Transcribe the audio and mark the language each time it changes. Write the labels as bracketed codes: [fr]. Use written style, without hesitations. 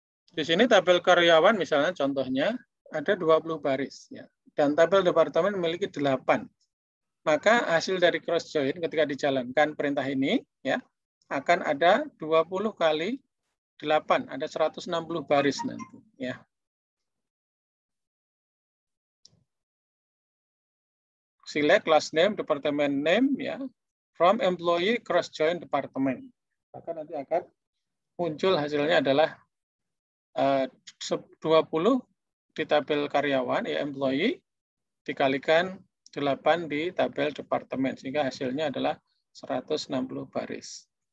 [id] Di sini tabel karyawan misalnya contohnya ada 20 baris ya. Dan tabel departemen memiliki 8. Maka hasil dari cross join ketika dijalankan perintah ini ya akan ada 20 kali 8, ada 160 baris nanti ya. [en] Select last name, department name [id] ya [en] from employee cross join department. [id] Maka nanti akan muncul hasilnya adalah 20 di tabel karyawan ya employee dikalikan 8 di tabel departemen sehingga hasilnya adalah 160 baris.